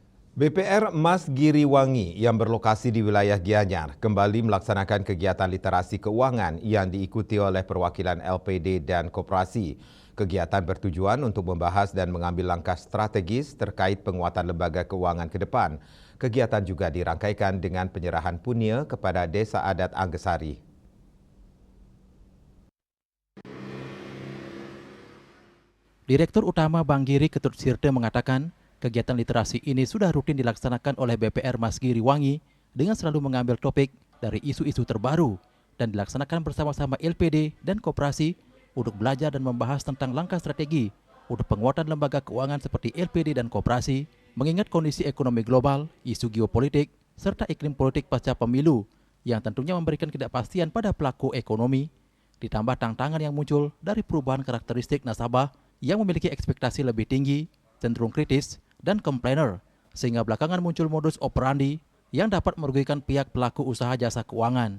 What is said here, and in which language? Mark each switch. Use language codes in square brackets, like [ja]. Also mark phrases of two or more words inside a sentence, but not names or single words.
[id] BPR Mas Giriwangi yang berlokasi di wilayah Gianyar kembali melaksanakan kegiatan literasi keuangan yang diikuti oleh perwakilan LPD dan koperasi. Kegiatan bertujuan untuk membahas dan mengambil langkah strategis terkait penguatan lembaga keuangan ke depan. Kegiatan juga dirangkaikan dengan penyerahan punya kepada Desa Adat Anggesari. Direktur Utama Bank Giri Ketut Sirte mengatakan, kegiatan literasi ini sudah rutin dilaksanakan oleh BPR Mas Giriwangi dengan selalu mengambil topik dari isu-isu terbaru dan dilaksanakan bersama-sama LPD dan koperasi untuk belajar dan membahas tentang langkah strategi untuk penguatan lembaga keuangan seperti LPD dan koperasi, mengingat kondisi ekonomi global, isu geopolitik, serta iklim politik pasca pemilu yang tentunya memberikan ketidakpastian pada pelaku ekonomi, ditambah tantangan yang muncul dari perubahan karakteristik nasabah yang memiliki ekspektasi lebih tinggi, cenderung kritis, dan komplainer, sehingga belakangan muncul modus operandi yang dapat merugikan pihak pelaku usaha jasa keuangan.